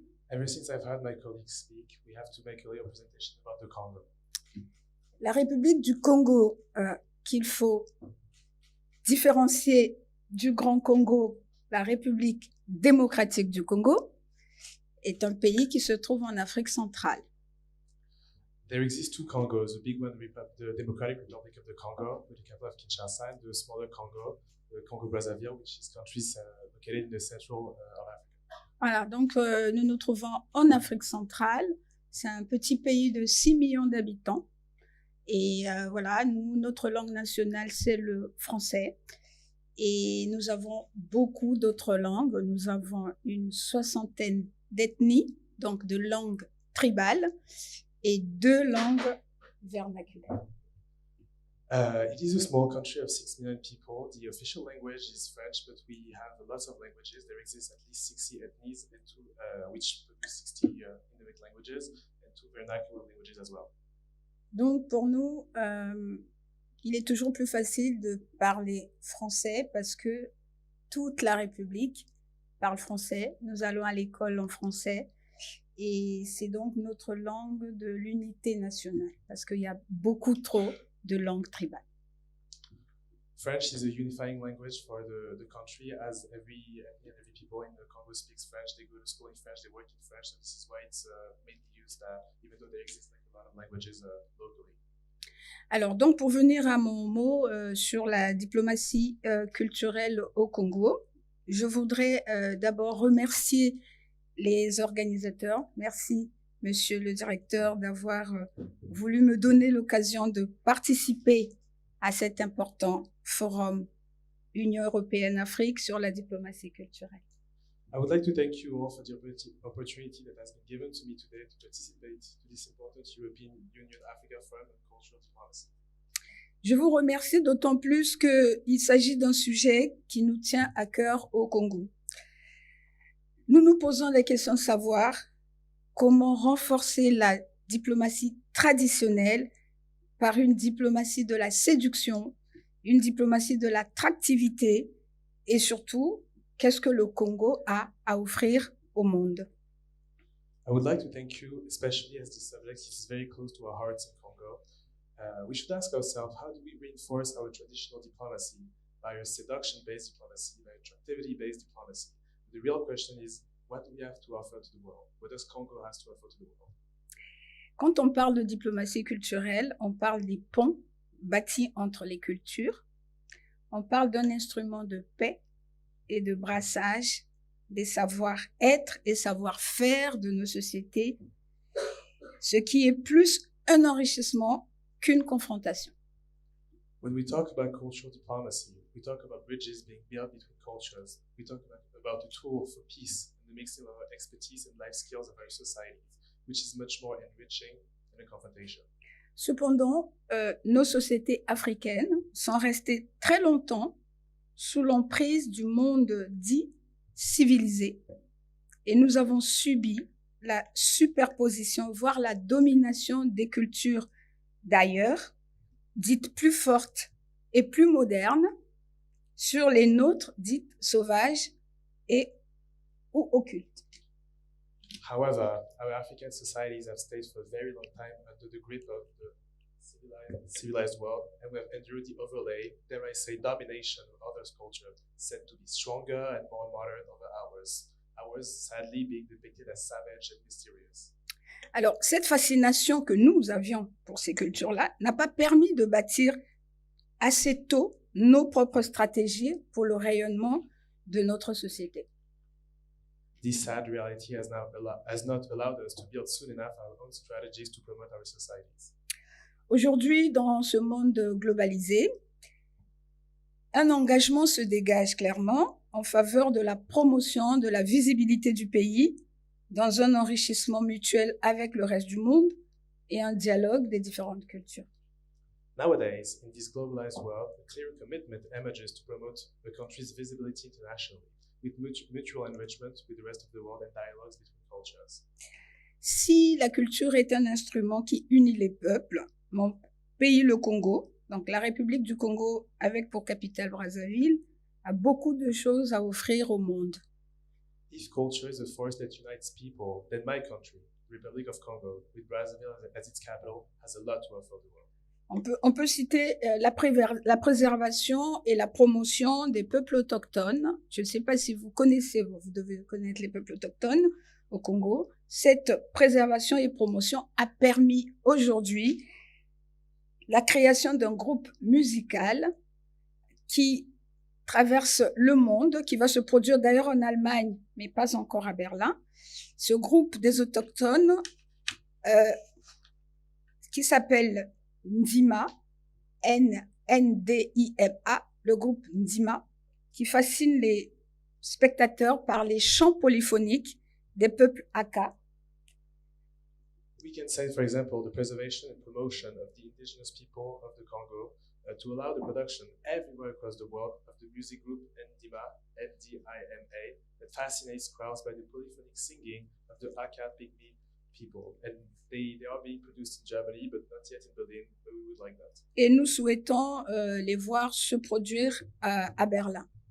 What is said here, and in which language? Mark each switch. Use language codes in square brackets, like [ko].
[en] Ever since I've heard my colleagues speak, we have to make a little presentation about the Congo. [fr] La République du Congo, qu'il faut différencier du Grand Congo, la République démocratique du Congo, est un pays qui se trouve en Afrique centrale. [en] There exist two Congos, the big one, the Democratic Republic of the Congo, with the capital of Kinshasa, and the smaller Congo, the Congo-Brazzaville, which is countries located in the central of Africa. [fr] Voilà, donc nous nous trouvons en Afrique centrale. C'est un petit pays de 6 millions d'habitants. Et voilà, notre langue nationale, c'est le français. Et nous avons beaucoup d'autres langues. Nous avons une 60aine d'ethnies, donc de langues tribales, et 2 langues vernaculaires. [en] It is a small country of 6 million people. The official language is French, but we have lots of languages. There exist at least 60 ethnies, and which produce 60 Inuit languages, and 2 vernacular languages as well. [fr] Donc pour nous, il est toujours plus facile de parler français parce que toute la République parle français. Nous allons à l'école en français. Et c'est donc notre langue de l'unité nationale, parce qu'il y a beaucoup trop de langues tribales. [en] French is a unifying language for the country, as every people in the Congo speaks French. They go to school in French, they work in French, so this is why it's mainly used, even though there exist like a lot of languages locally. [fr] Alors, donc, pour venir à mon mot sur la diplomatie culturelle au Congo, je voudrais d'abord remercier les organisateurs. Merci, monsieur le directeur, d'avoir voulu me donner l'occasion de participer à cet important forum Union européenne-Afrique sur la diplomatie culturelle. [en] I would like to thank you all for the opportunity that has been given to me today to participate to this important European Union-Africa Forum on Cultural Diplomacy. [fr] Je vous remercie d'autant plus qu'il s'agit d'un sujet qui nous tient à cœur au Congo. Nous nous posons la question de savoir comment renforcer la diplomatie traditionnelle par une diplomatie de la séduction, une diplomatie de l'attractivité et surtout, qu'est-ce que le Congo a à offrir au monde. [en] I would like to thank you, especially as this subject is very close to our hearts in Congo. We should ask ourselves, how do we reinforce our traditional diplomacy by a seduction-based diplomacy, by attractivity-based diplomacy? The real question is, what do we have to offer to the world? What does Congo have to offer to the world? [fr] Quand on parle de diplomatie culturelle, on parle des ponts bâtis entre les cultures. On parle d'un instrument de paix et de brassage des savoir-être et savoir-faire de nos sociétés, ce qui est plus un enrichissement qu'une confrontation. [en] When we talk about cultural diplomacy, we talk about bridges being built between cultures. We talk about a tool for peace and the mixing of our expertise and life skills of our societies, which is much more enriching than a confrontation. [fr] Cependant, nos sociétés africaines sont restées très longtemps sous l'emprise du monde dit civilisé et nous avons subi la superposition, voire la domination des cultures d'ailleurs, dites plus fortes et plus modernes, sur les nôtres dites sauvages et ou occultes. [en] However, our African societies have stayed for a very long time under the grip of the civilized world, and we have endured the overlay, dare I say, domination of others' culture, said to be stronger and more modern over ours sadly being depicted as savage and mysterious. [fr] Alors, cette fascination que nous avions pour ces cultures-là n'a pas permis de bâtir assez tôt nos propres stratégies pour le rayonnement de notre société. [en] This sad reality has not allowed us to build soon enough our own strategies to promote our societies. [fr] Aujourd'hui, dans ce monde globalisé, un engagement se dégage clairement, en faveur de la promotion de la visibilité du pays dans un enrichissement mutuel avec le reste du monde et un dialogue des différentes cultures. [en] Nowadays, in this globalized world, a clear commitment emerges to promote the country's visibility internationally, with mutual enrichment with the rest of the world and dialogues between cultures. [fr] Si la culture est un instrument qui unit les peuples, mon pays, le Congo, donc la République du Congo avec pour capitale Brazzaville, a beaucoup de choses à offrir au monde. [en] If culture is a force that unites people, then my country, the Republic of Congo, with Brazzaville as its capital, has a lot to offer the world. [fr] On peut citer la préservation et la promotion des peuples autochtones. Je ne sais pas si vous connaissez, vous devez connaître les peuples autochtones au Congo. Cette préservation et promotion a permis aujourd'hui la création d'un groupe musical qui traverse le monde, qui va se produire d'ailleurs en Allemagne, mais pas encore à Berlin. Ce groupe des autochtones qui s'appelle Ndima, N-D-I-M-A, le groupe Ndima, qui fascine les spectateurs par les chants polyphoniques des peuples Aka. [en] We can say, for example, the preservation and promotion of the indigenous people of the Congo to allow the production everywhere across the world of the music group Ndima, N-D-I-M-A, that fascinates crowds by the polyphonic singing of the Aka Pygmy people. And they are being produced in Germany, but not yet in Berlin, but we would like that. [fr] Et nous souhaitons les voir se produire à Berlin.